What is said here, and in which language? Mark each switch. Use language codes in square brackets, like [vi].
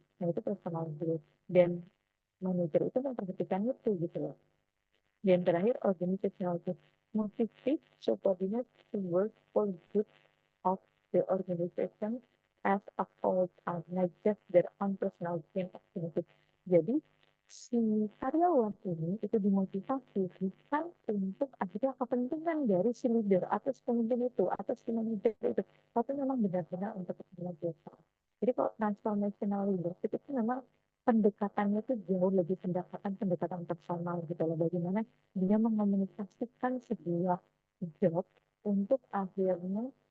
[id] Nah, itu personal growth dan manajer itu memperhatikan itu gitu loh. Dan terakhir [en] organizational growth, motivate subordinates to work for good of the organization as a whole time, not just their own personal gain of benefit. [id] Jadi si karyawan ini itu dimotivasi bukan untuk akhirnya kepentingan dari si leader atau si pemimpin itu atau si manajer itu, tapi memang benar-benar untuk kepentingan bersama. Jadi kalau transformational leadership itu memang pendekatannya itu jauh lebih pendekatan personal gitu loh, bagaimana dia mengomunikasikan sebuah job untuk akhirnya